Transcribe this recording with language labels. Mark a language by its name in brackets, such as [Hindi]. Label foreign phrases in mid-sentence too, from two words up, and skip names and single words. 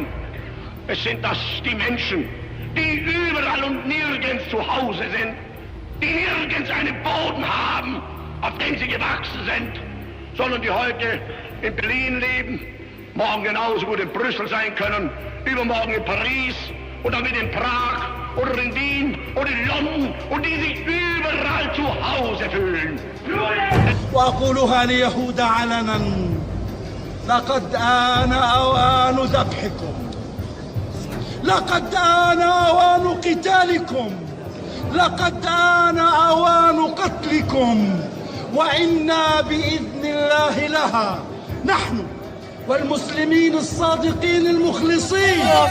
[German] Es sind das die Menschen, die überall und nirgends zu Hause sind, die nirgends einen Boden haben, auf dem sie gewachsen sind, sondern die heute in Berlin leben, morgen genauso gut in Brüssel sein können, übermorgen in Paris und dann wieder in Prag oder in Wien oder in London und die sich überall zu Hause fühlen. [Arabic] وأقولها ليهود علنا لقد آن أوان ذبحكم لقد آن أوان قتالكم لقد آن أوان قتلكم وإنا بإذن الله لها نحن والمسلمين الصادقين المخلصين.